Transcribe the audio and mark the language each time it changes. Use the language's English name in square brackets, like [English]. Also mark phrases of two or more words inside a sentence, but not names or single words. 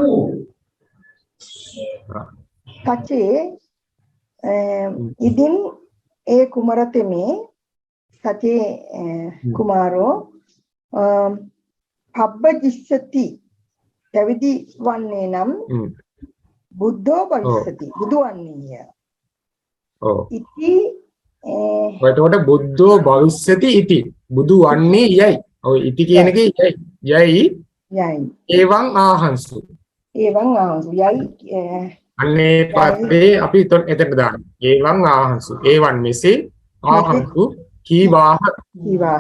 [Sinhala] සචේ ඉදින් ඒ කුමරතෙමේ [Pali] සචේ කුමාරෝ පබ්බජිස්සති [Sinhala] පැවිදි වන්නේ නම් [Pali] බුද්ධෝ භවිස්සති [Sinhala] බුදු වන්නේය. ඔව්. [Pali] ඉති එතකොට බුද්ධෝ භවිස්සති ඉති. [Sinhala] බුදු වන්නේ යයි. ඔය ඉති කියන එකේ යයි යයි. [Pali] එවං ආහංසු. එවං ආහංසු යයි [Sinhala] අන්නේ පදේ අපි එතනට දාන්න. [Pali] එවං ආහංසු. එවං මෙසේ ආහංසු කීවාහ [Sinhala] විවාහ.